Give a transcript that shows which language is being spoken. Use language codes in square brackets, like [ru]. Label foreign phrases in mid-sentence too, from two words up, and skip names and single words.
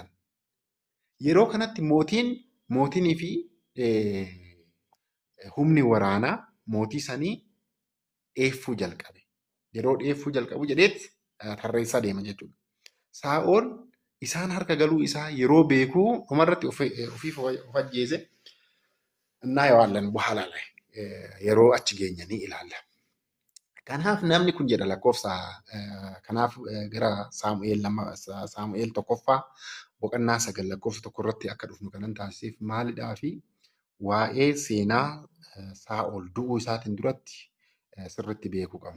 [om] Yeroo kanatti mootinii fi humni waraanaa mootii sanii dheeffuu jalqabe. Yeroo dheeffuu jalqabu jedheetti tarreessaa deema jechuudha. Saa'ol isaan harka galuu isaa yeroo beekuu dhumarratti ofiif of ajjeese [am] እናየዋለን በኋላ ላይ [om] yeroo achi geenyanii ilaalla. Kanaaf namni kun jedha lakkoofsa kanaaf gara Saamu'eel tokkoffaa boqonnaa 9 lakkoofsa 1 irratti akka dhufnu kanan taasisuuf maalidhaa fi waa'ee seenaa Saa'ol du'uu isaatiin duratti sirriitti beekuu qabna.